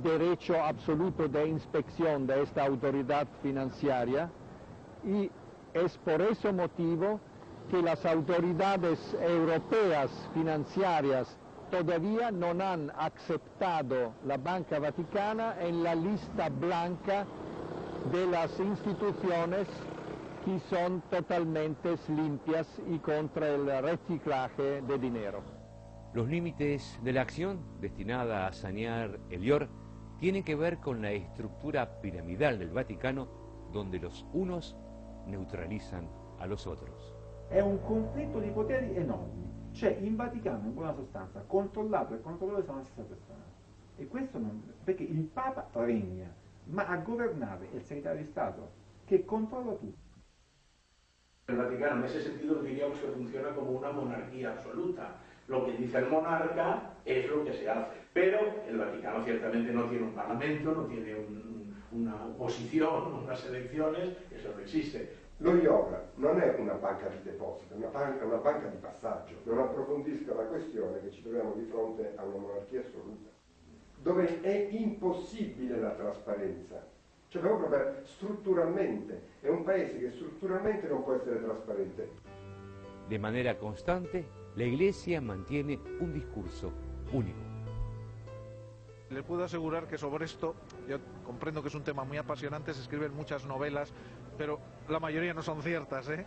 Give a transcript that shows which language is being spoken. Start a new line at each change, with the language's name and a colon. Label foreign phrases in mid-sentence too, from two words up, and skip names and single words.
Spanish: derecho absoluto de inspección de esta autoridad financiera y es por ese motivo que las autoridades europeas financieras todavía no han aceptado la Banca Vaticana en la lista blanca de las instituciones que son totalmente limpias y contra el reciclaje de dinero. Los límites de la acción destinada a sanear el IOR tienen que ver con la estructura piramidal del Vaticano, donde los unos neutralizan a los otros.
Italian: È un conflitto di poteri enormi. Cioè in Vaticano, in buona sostanza, controllato e controllatore sono la stessa persona. E questo non... perché il Papa regna, ma a governare è il segretario di Stato, che controlla tutto.
Spanish: El Vaticano en ese sentido diríamos que funciona como una monarquía absoluta. Lo que dice el monarca es lo que se hace. Pero el Vaticano ciertamente no tiene un parlamento, no tiene una oposición, unas elecciones, eso no existe.
Italian: Lo IOR non è una banca di deposito, è una banca di passaggio. Non approfondisca la questione che ci troviamo di fronte a una monarchia assoluta, dove è impossibile la trasparenza. Cioè proprio strutturalmente, è un paese che strutturalmente non può essere trasparente.
Spanish: De manera constante, la Iglesia mantiene un discurso único. Les puedo asegurar que sobre esto, yo comprendo que es un tema muy apasionante, se escriben muchas novelas, pero la mayoría no son ciertas, ¿eh?